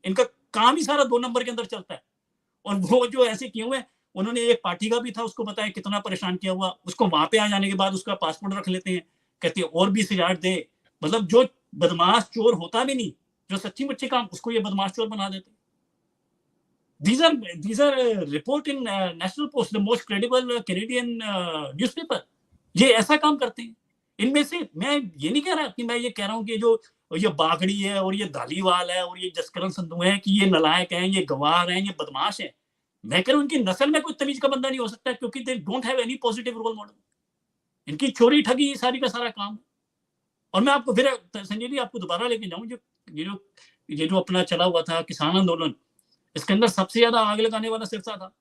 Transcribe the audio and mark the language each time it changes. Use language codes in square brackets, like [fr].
[hi] इनका काम ही सारा 2 नंबर के अंदर चलता है। और वो जो ऐसे किए हुए, उन्होंने एक पार्टी का भी था, उसको बताया कितना परेशान किया हुआ, उसको वहां पे आ जाने के बाद उसका पासपोर्ट रख लेते हैं, कहते हैं और 20,000 दे। मतलब जो बदमाश चोर होता भी नहीं, जो सच्ची मुच्ची काम, उसको ये बदमाश चोर बना देते। [en] These are report in National Post, the most credible Canadian newspaper. [hi] ये ऐसा काम करते हैं। इनमें से मैं ये नहीं कह रहा कि मैं ये कह रहा हूँ कि जो ये बागड़ी है और ये धालीवाल है और ये जसकरण संधू है कि ये नलायक हैं, ये गवार हैं, ये बदमाश है। मैं कह रहा हूँ इनकी नस्ल में कोई तमीज का बंदा नहीं हो सकता क्योंकि [en] They don't have any positive role model. [hi] इनकी चोरी ठगी सारी का सारा काम। और मैं आपको फिर संजय जी आपको दोबारा लेके जाऊं, ये जो अपना चला हुआ था किसान आंदोलन, इसके अंदर सबसे ज्यादा आग लगाने वाला सिरसा था।